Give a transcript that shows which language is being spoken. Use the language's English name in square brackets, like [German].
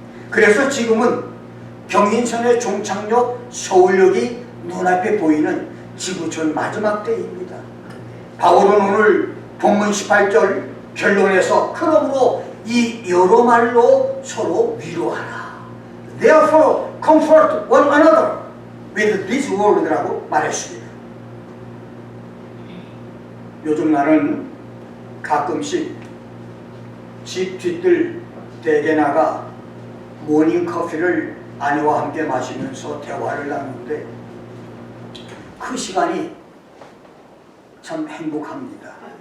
[Korean] 그래서 지금은 경인선의 종착역 서울역이 눈앞에 보이는 지구촌 마지막 때입니다. 바울은 오늘 본문 18절 결론에서 그러므로 이 여러 말로 서로 위로하라. [English] Therefore comfort one another with this word [Korean] 라고 말했습니다. 요즘 나는 가끔씩 집 뒤뜰 댁에 나가 모닝커피를 아내와 함께 마시면서 대화를 나누는데 그 시간이 참 행복합니다.